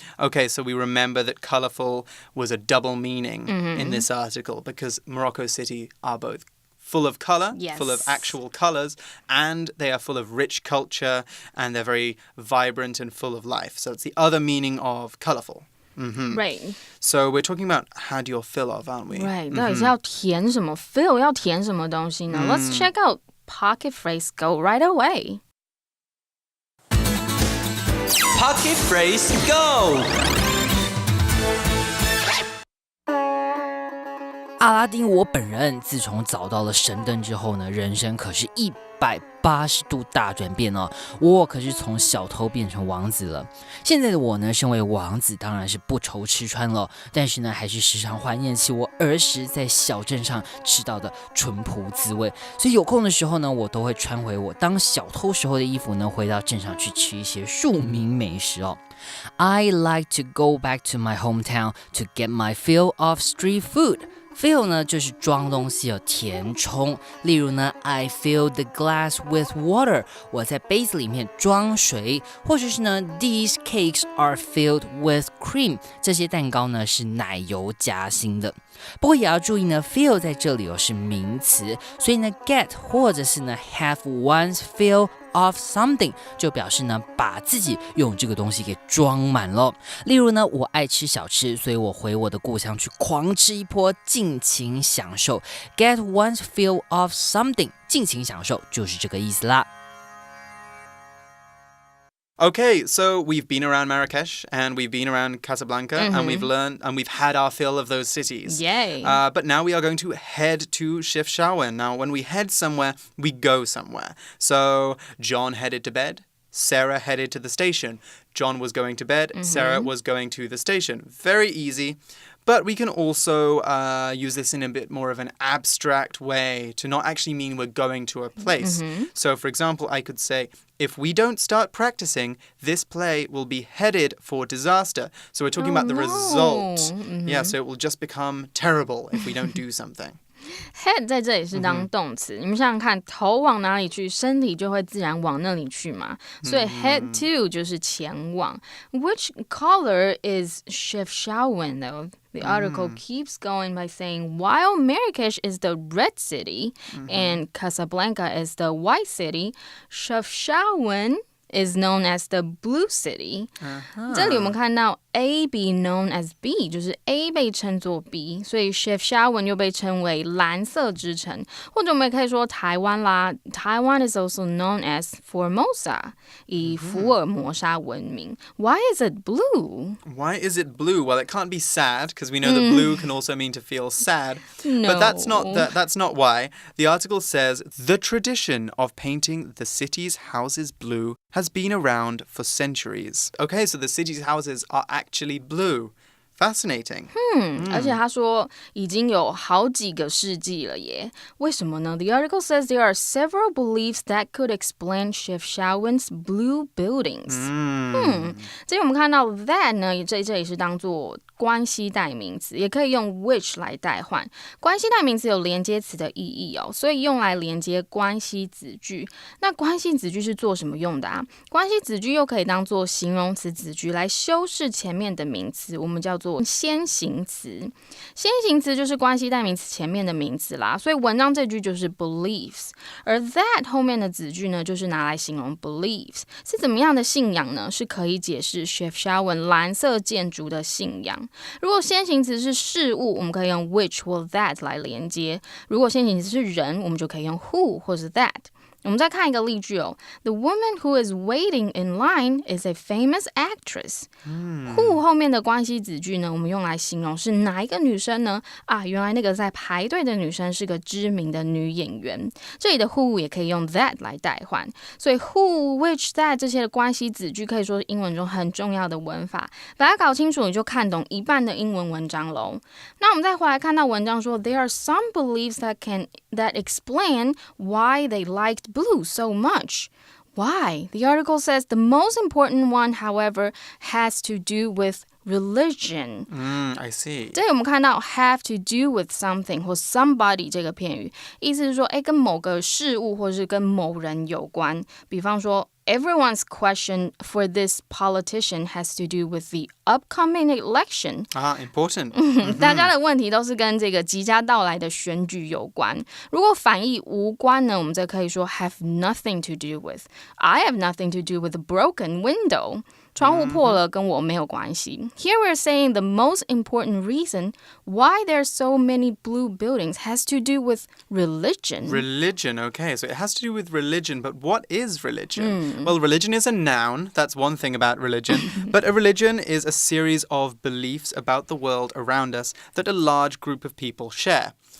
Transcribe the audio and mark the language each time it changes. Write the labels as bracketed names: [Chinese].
[English] Okay, so we remember that colorful was a double meaning in this article because Morocco City are both full of color, full of actual colors, and they are full of rich culture, and they're very vibrant and full of life. So it's the other meaning of colorful. Right. So we're talking about had your fill of, aren't we? Right. [Chinese] 到底是要填什么 fill 要填什么东西呢? [English] Let's check out Pocket Phrase Go right away. Pocket Phrase Go! [Chinese] 阿拉丁我本人自从找到了神灯之后呢，人生可是180度大转变哦，我可是从小偷变成王子了。现在的我呢，身为王子当然是不愁吃穿了，但是呢，还是时常怀念起我儿时在小镇上吃到的淳朴滋味。所以有空的时候呢，我都会穿回我当小偷时候的衣服呢，回到镇上去吃一些庶民美食哦。 [English] I like to go back to my hometown to get my fill of street food.Fill [Chinese] 呢就是装东西填充，例如呢 [English] I fill the glass with water， [Chinese] 我在杯子里面装水，或者是呢 [English] These cakes are filled with cream， [Chinese] 这些蛋糕呢是奶油夹心的。不过也要注意呢 fill 在这里是名词，所以呢 get 或者是呢 have one's fill of something 就表示呢把自己用这个东西给装满了。例如呢我爱吃小吃，所以我回我的故乡去狂吃一波，尽情享受。 [English] Get one's fill of something [Chinese] 尽情享受就是这个意思啦。 [English] Okay, so we've been around Marrakesh and we've been around Casablanca and we've learned and we've had our fill of those cities. Yay. But now we are going to head to Chefchaouen. Now, when we head somewhere, we go somewhere. So John headed to bed. Sarah headed to the station. John was going to bed. Sarah was going to the station. Very easy. But we can also use this in a bit more of an abstract way to not actually mean we're going to a place. So, for example, I could say, if we don't start practicing, this play will be headed for disaster. So we're talking about the result. Yeah, so it will just become terrible if we don't do something. [Chinese] Head 在这里是当动词，你们想想看，头往哪里去，身体就会自然往那里去嘛。所以 head to 就是前往。 [English] Which color is Chefchaouen though? The article keeps going by saying, while Marrakesh is the red city and Casablanca is the white city, Chefchaouen is known as the blue city. [Chinese] 这里我们看到 A be known as B， 就是 A 被称作 B， 所以 Chefchaouen 又被称为蓝色之城，或者我们也可以说台湾啦。 [English] Taiwan is also known as Formosa， [Chinese] 以福尔摩沙闻名。 [English] Why is it blue? Why is it blue? Well, it can't be sad because we know that blue can also mean to feel sad. No. But that's not why. The article says the tradition of painting the city's houses blue has been around for centuries. Okay, so the city's houses are actually blue. Fascinating. [Chinese] 而且他说已经有好几个世纪了耶。为什么呢？ [English] The article says there are several beliefs that could explain Chefchaouen's blue buildings. [Chinese] 这里我们看到 that 呢，这里是当做关系代名词，也可以用 which 来代换。关系代名词有连接词的意义哦，所以用来连接关系子句。那关系子句是做什么用的啊？关系子句又可以当做形容词子句来修饰前面的名词，我们叫做先行词。先行词就是关系代名词前面的名词啦，所以文章这句就是 beliefs， 而 that 后面的子句呢，就是拿来形容 beliefs 是怎么样的信仰呢？是可以解释 Chefchaouen 蓝色建筑的信仰。如果先行词是事物，我们可以用 which 或 that 来连接；如果先行词是人，我们就可以用 who 或是 that。我们再看一个例句哦。 [English] The woman who is waiting in line is a famous actress. [Chinese] Who 后面的关系子句呢，我们用来形容是哪一个女生呢？啊，原来那个在排队的女生是个知名的女演员。这里的 who 也可以用 that 来代换，所以 who, which, that 这些的关系子句可以说是英文中很重要的文法。把它搞清楚，你就看懂一半的英文文章喽。那我们再回来看到文章说 [English] ，There are some beliefs that explain why they liked blue so much. Why? The article says the most important one, however, has to do with religion. I see. [Chinese] 这里我们看到 have to do with something 或 somebody 这个片语，意思是说，跟某个事物或是跟某人有关。比方说， [English] Everyone's question for this politician has to do with the upcoming election. Important. [Chinese] 大家的问题都是跟这个即将到来的选举有关。如果反义无关呢，我们则可以说 have nothing to do with. [English] I have nothing to do with a broken window. [Chinese] 窗户破了跟我没有关系。 [English] Here we're saying the most important reason why there are so many blue buildings has to do with religion. Religion, okay. So it has to do with religion, but what is religion? Well, religion is a noun. That's one thing about religion. But a religion is a series of beliefs about the world around us that a large group of people share.